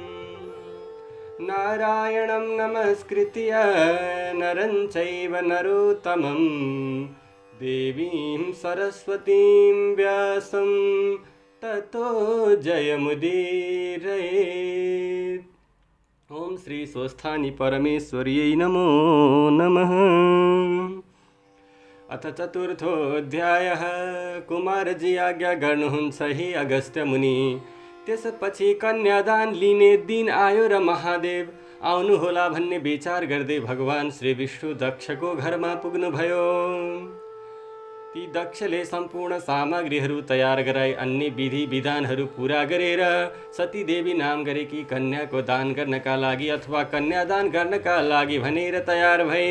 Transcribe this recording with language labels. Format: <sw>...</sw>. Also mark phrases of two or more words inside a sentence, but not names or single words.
<sa>नारायणं नमस्कृत्य नरं चैव नरोत्तमं देवीं सरस्वतीं व्यासं ततो जयमुदीरयेत्। ओम श्री स्वस्थानी परमेश्वर्यै नमो नमः। अथ चतुर्थोऽध्यायः।</sa> <ne>कुमारजी आज्ञा गर्नुहुन्छ हे अगस्त्य मुनि। त्यसपछि कन्यादान लिने दिन आयो र महादेव आउनुहोला भन्ने विचार गर्दै भगवान श्री विष्णु दक्षको घरमा पुग्नुभयो। ती दक्षले सम्पूर्ण सामग्रीहरू तयार गराई अन्य विधि विधानहरू पूरा गरेर सतीदेवी नाम गरेकी कन्याको दान गर्नका लागि अथवा कन्यादान गर्नका लागि भनेर तयार भए।</ne>